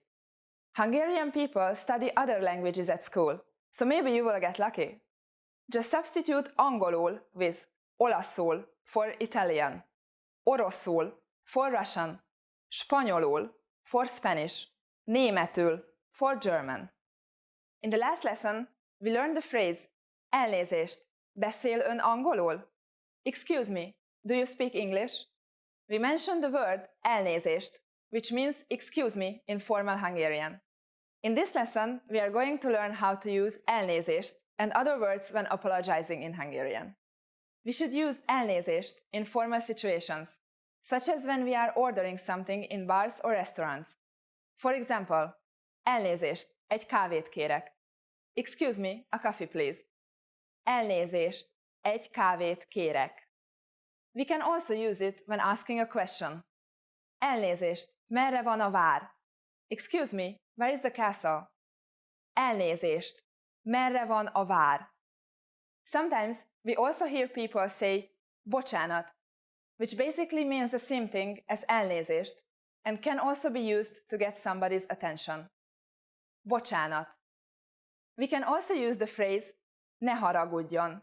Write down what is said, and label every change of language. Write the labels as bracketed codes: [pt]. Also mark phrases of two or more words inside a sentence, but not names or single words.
[en] Hungarian people study other languages at school, so maybe you will get lucky. Just substitute angolul with olaszul for Italian, oroszul for Russian, spanyolul for Spanish, németül for German. In the last lesson, we learned the phrase [hu] elnézést, beszél ön angolul? [en] Excuse me, do you speak English? We mentioned the word elnézést, which means excuse me in formal Hungarian. In this lesson, we are going to learn how to use elnézést and other words when apologizing in Hungarian. We should use elnézést in formal situations, such as when we are ordering something in bars or restaurants. For example, [hu] elnézést, egy kávét kérek. [en] Excuse me, a coffee please. [hu] Elnézést, egy kávét kérek. [en] We can also use it when asking a question. [hu] Elnézést, merre van a vár? [en] Excuse me, where is the castle? [hu] Elnézést, merre van a vár? [en] Sometimes we also hear people say bocsánat, which basically means the same thing as elnézést and can also be used to get somebody's attention. [hu] Bocsánat. [en] We can also use the phrase [hu] ne haragudjon.